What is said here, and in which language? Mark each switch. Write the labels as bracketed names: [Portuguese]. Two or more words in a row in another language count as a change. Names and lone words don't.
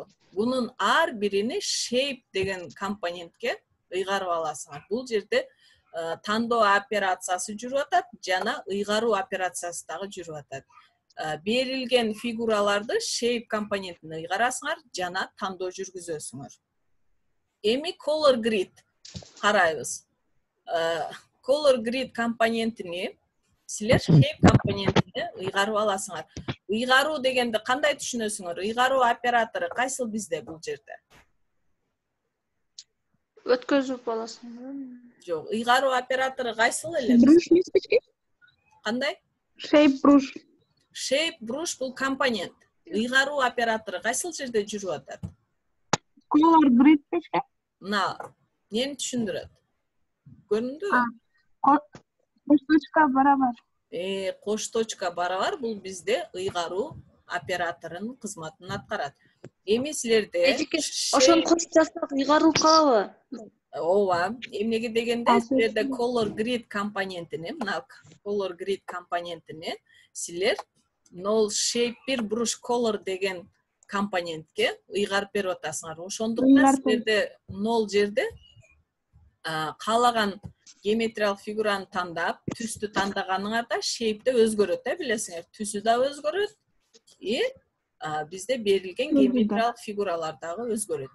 [Kyrgyz] Бунун ар бирини shape деген компонентке ыйгарып аласыңар. Бул жерде тандоо операциясы жүрүп атат жана ыйгаруу операциясы дагы жүрүп атат. Берилген фигураларды shape компонентине ыйгарасыңар жана тандоо жүргүзөсүңөр. Эми [English] color grid [Kyrgyz] карайбыз. [English] Color grid [Kyrgyz] компонентини силер shape компонентине ыйгарып аласыңар. Ыйгаруу дегенди кандай түшүнөсүңөр? Ыйгаруу оператору кайсыл бизде бул жерде? Өткөзүп аласың. Жок, ыйгаруу оператору кайсыл эле? Бруш эмеспи? Кандай? [English] Shape brush. Shape brush [Kyrgyz] бул компонент. Ыйгаруу оператору кайсыл жерде жүрүп атат? [English] Color grid [Kyrgyz] эмеспи? Мына, эмне түшүндүрөт? Көрүндүбү? Кош точка барабар. Кош точка барабар бул бизде ыйгаруу операторунун кызматын аткарат. Эми силерде Ошону кошуп жазсак ыйгарылып калабы? Ооба, эмнеге дегенде силерде [English] color grid [Kyrgyz] компонентини, мына [English] color grid [Kyrgyz] компонентини силер [English] null shape bir brush color [Kyrgyz] деген компонентке ыйгарып берип атасыңар. Ошондуктан силерде null жерде каалаган геометриялык фигураны тандап, түстү тандаганыңарда shape да өзгөрөт, билесиңер. Түсү да өзгөрөт. И бизде берилген геометриялык фигуралар дагы өзгөрөт.